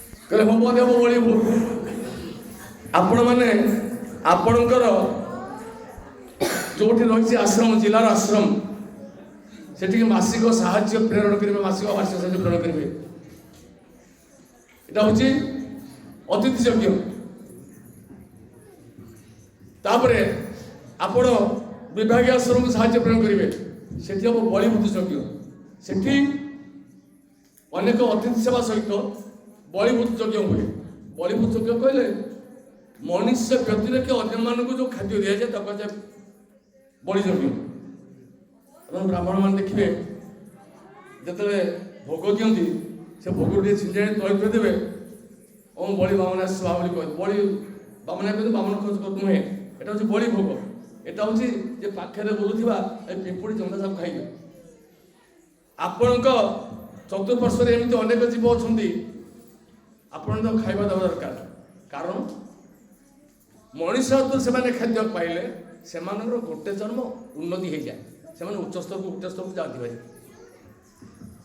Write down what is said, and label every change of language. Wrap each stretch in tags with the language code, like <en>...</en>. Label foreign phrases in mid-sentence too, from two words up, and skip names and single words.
<or>କହିଲେ ହବ ଦେବ ବଳିବୁ। ଆପଣମାନେ ଆପଣଙ୍କର ଯୋଉଠି ରହିଛି ଆଶ୍ରମ, ଜିଲ୍ଲାର ଆଶ୍ରମ, ସେଠିକି ମାସିକ ସାହାଯ୍ୟ ପ୍ରେରଣ କରିବେ, ମାସିକ ବାର୍ଷିକ ସାହାଯ୍ୟ ପ୍ରେରଣ କରିବେ।</or> <bn>এটা হচ্ছে অতিথି যজ্ঞ।</bn> <or>তারপরে ଆପଣ ବିଭାଗୀୟ ଆଶ୍ରମକୁ ସାହାଯ୍ୟ ପ୍ରେରଣ କରିବେ, ସେଠି ହବ ବଳିଭୂତ ଯଜ୍ଞ। ସେଠି ଅନେକ ଅତିଥି ସେବା ସହିତ ବଳିଭୂତ ଯଜ୍ଞ ହୁଏ। ବଳିଭୂତ ଯଜ୍ଞ କହିଲେ ମନୁଷ୍ୟ ବ୍ୟତିରେକ ଅନ୍ୟମାନଙ୍କୁ ଯେଉଁ ଖାଦ୍ୟ ଦିଆଯାଏ ତାକୁ କୁହାଯାଏ ବଳି ଯଜ୍ଞ। ଏବଂ ବ୍ରାହ୍ମଣମାନେ ଦେଖିବେ ଯେତେବେଳେ ଭୋଗ ଦିଅନ୍ତି, ସେ ଭୋଗ ଟିକେ ଛିଞ୍ଚାଇ ତଳେ ଥୋଇ ଦେବେ। ଓ ବଳି ବାମନ ଆସିବା ବୋଲି କହେ। ବଳି ବାମନ କହିଲେ ବାମନ ଖୋଜ ନୁହେଁ,</or> <bn>এটা হচ্ছে বলি ভোগ। এটা হচ্ছে যে</bn> <or>ପାଖରେ ବୁଲୁଥିବା ଏ ପିମ୍ପୁଡ଼ି ଜନ୍ଦା ସବୁ ଖାଇବେ। ଆପଣଙ୍କ ଚତୁଃପାର୍ଶ୍ୱରେ ଏମିତି ଅନେକ ଜୀବ ଅଛନ୍ତି, ଆପଣ ତାକୁ ଖାଇବା ଦେବା ଦରକାର। କାରଣ ମଣିଷ ହାତରୁ ସେମାନେ ଖାଦ୍ୟ ପାଇଲେ ସେମାନଙ୍କର ଗୋଟେ ଜନ୍ମ ଉନ୍ନତି ହେଇଯାଏ, ସେମାନେ ଉଚ୍ଚ ସ୍ତରକୁ ଯାଆନ୍ତି ଭାଇ।</or>